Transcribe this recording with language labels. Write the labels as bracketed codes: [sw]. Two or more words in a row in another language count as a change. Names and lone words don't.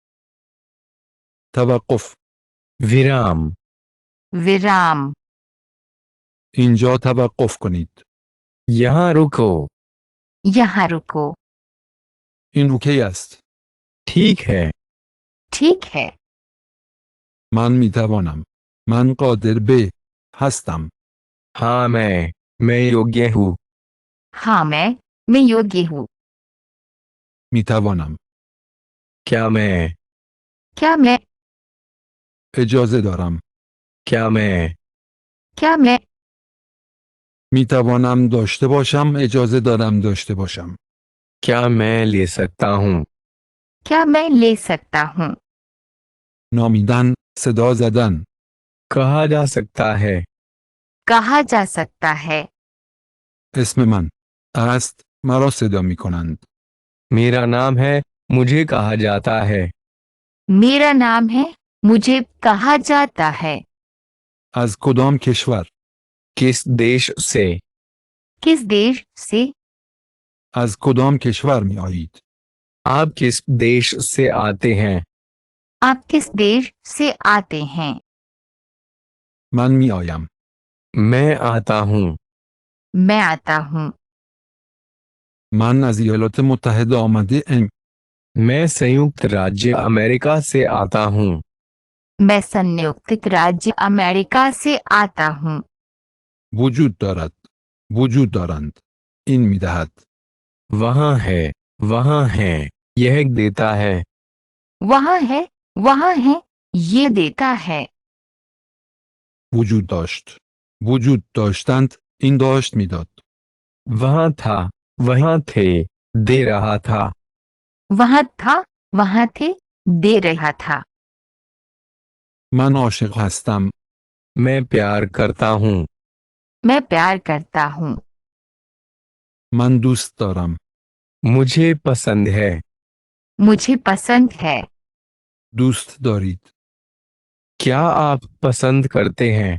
[fa] توقف. [hi] विराम. विराम. [fa] اینجا توقف کنید. [hi] यहाँ रुको. यहाँ रुको. [fa] این اوکی است. [hi] ठीक है. ठीक है. [fa] من می توانم. من قادر به هستم. [hi] हाँ मैं योग्य हूँ. हाँ मैं योग्य हूँ. [fa] می توانم. [hi] क्या मैं. क्या मैं. [fa] اجازه دارم. [hi] क्या मैं. क्या मैं. [fa] می توانم داشته باشم. اجازه دارم داشته باشم. [hi] क्या मैं ले सकता हूँ. क्या मैं ले सकता हूँ. [fa] نامیدن. صدا زدن. [hi] कहा जा सकता है. कहा जा सकता है. [fa] اسم من است. مرا صدا می کنند. [hi] मेरा नाम है. मुझे कहा जाता है. मेरा नाम है. मुझे कहा जाता है. [fa] از کدام کشور؟ [hi] किस देश से. किस देश से. [fa] از کدام کشور می آیید؟ [hi] आप किस देश से आते हैं. आप किस देश से आते हैं. [fa] من می آیم. [hi] मैं आता हूँ. मैं आता हूँ. [fa] من از ایالات متحده آمده ام. [hi] मैं संयुक्त राज्य अमेरिका से आता हूँ. मैं संयुक्त राज्य अमेरिका से आता हूँ. [fa] وجود دارد. وجود دارند. این می دهد. [hi] वहाँ है. वहाँ है. यह देता है. वहाँ है. वहाँ है. ये देता है. [fa] وجود داشت. وجود داشتند. این داشت میداد. [hi] वहाँ था. वहाँ थे. दे रहा था. वहाँ था. वहाँ थे. दे रहा था. [fa] من عاشق هستم. [hi] मैं प्यार करता हूँ. मैं प्यार करता हूँ. [fa] من دوست دارم. [hi] मुझे पसंद है. मुझे पसंद है. [fa] دوست دارید. [hi] क्या आप पसंद करते हैं.